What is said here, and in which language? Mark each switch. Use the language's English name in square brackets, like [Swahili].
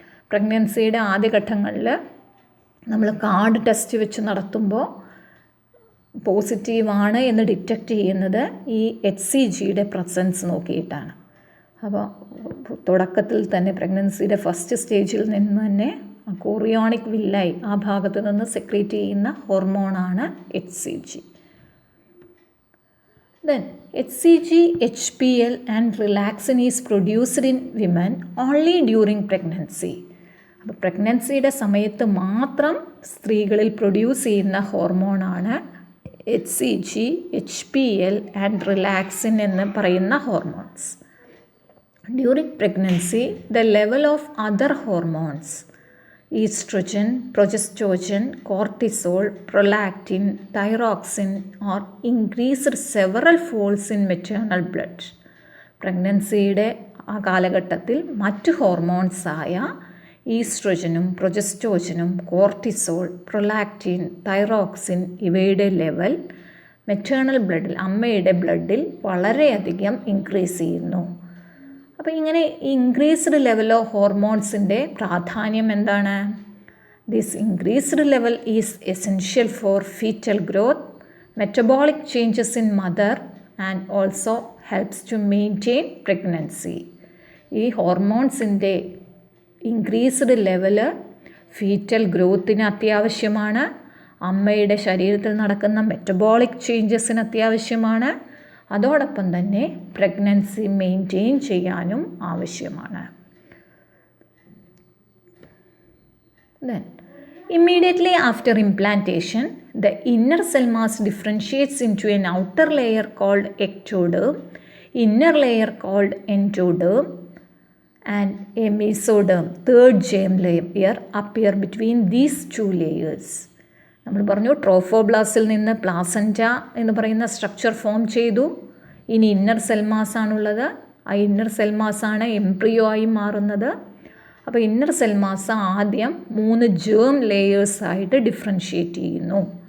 [Malayalam] പ്രഗ്നൻസിയുടെ ആദ്യഘട്ടങ്ങളിൽ നമ്മൾ card test വെച്ച് നടത്തുമ്പോൾ പോസിറ്റീവാണ് എന്ന് ഡിറ്റക്റ്റ് ചെയ്യുന്നത് ഈ HCGയുടെ പ്രസൻസ് നോക്കിയിട്ടാണ്. അപ്പോൾ തുടക്കത്തിൽ തന്നെ പ്രഗ്നൻസിയുടെ ഫസ്റ്റ് സ്റ്റേജിൽ നിന്ന് തന്നെ കൊറിയോണിക് വില്ലൈ ആ ഭാഗത്ത് നിന്ന് സെക്രീറ്റ് ചെയ്യുന്ന ഹോർമോണാണ് HCG. [English] Then HCG, HPL and relaxin is produced in women only during pregnancy. [Malayalam] അപ്പോൾ പ്രഗ്നൻസിയുടെ സമയത്ത് മാത്രം സ്ത്രീകളിൽ പ്രൊഡ്യൂസ് ചെയ്യുന്ന ഹോർമോണാണ് HCG, HPL and relaxin എന്ന് പറയുന്ന hormones. [English] During pregnancy, the level of other hormones, estrogen, progestogen, cortisol, prolactin, thyroxine are increased several folds in maternal blood. [Malayalam] പ്രഗ്നൻസിയുടെ ആ കാലഘട്ടത്തിൽ മറ്റ് ഹോർമോൺസായ ഈസ്ട്രോജനും പ്രൊജസ്റ്റോജനും കോർട്ടിസോൾ, പ്രൊലാക്റ്റിൻ, തൈറോക്സിൻ ഇവയുടെ ലെവൽ മെറ്റേണൽ ബ്ലഡിൽ, അമ്മയുടെ ബ്ലഡിൽ വളരെയധികം ഇൻക്രീസ് ചെയ്യുന്നു. അപ്പോൾ ഇങ്ങനെ ഇൻക്രീസ്ഡ് ലെവൽ ഓഫ് ഹോർമോൺസിൻ്റെ പ്രാധാന്യം എന്താണ്? [English] This increased level is essential for foetal growth, metabolic changes in mother and also helps to maintain pregnancy. [Malayalam] ഈ ഹോർമോൺസിൻ്റെ ഇൻക്രീസ്ഡ് ലെവല് ഫീറ്റൽ ഗ്രോത്തിന് അത്യാവശ്യമാണ്, അമ്മയുടെ ശരീരത്തിൽ നടക്കുന്ന മെറ്റബോളിക് ചേഞ്ചസിന് അത്യാവശ്യമാണ്, അതോടൊപ്പം തന്നെ പ്രഗ്നൻസി മെയിൻറ്റെയിൻ ചെയ്യാനും ആവശ്യമാണ്. [English] Then, immediately after implantation, the inner cell mass differentiates into an outer layer called ectoderm, inner layer called endoderm, and a mesoderm, third germ layer, appear between these 2 layers. [Malayalam] നമ്മൾ പറഞ്ഞു ട്രോഫോബ്ലാസ്റ്റിൽ നിന്ന് placenta എന്ന് പറയുന്ന structure form ചെയ്തു. ഇനി inner സെൽമാസാണുള്ളത്. ആ inner സെൽമാസാണ് embryo ആയി മാറുന്നത്. അപ്പോൾ ഇന്നർ സെൽമാസ് ആദ്യം 3 ജേം ലെയേഴ്സായിട്ട് ഡിഫറൻഷ്യേറ്റ് ചെയ്യുന്നു.